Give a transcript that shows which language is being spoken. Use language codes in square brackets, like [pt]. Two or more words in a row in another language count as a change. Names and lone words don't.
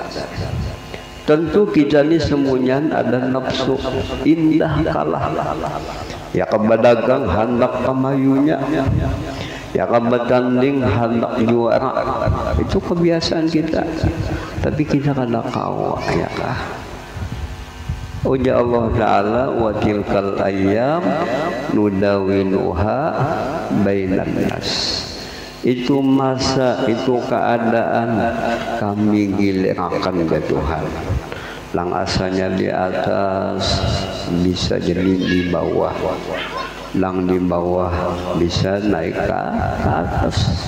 [bjn] Tentu kita ini semuanya ada nafsu indah kalah. Ya kebadagang hendak pamayunya, ya bertanding hendak juara. Itu kebiasaan kita. Tapi kita kada kawa, ya kah? [ar] Uja Allah Ta'ala, وتلك الأيام نداولها بين الناس. [bjn] Itu masa, itu keadaan kami giliran ke Tuhan. Lang asalnya di atas bisa jadi di bawah, lang di bawah bisa naik ke atas.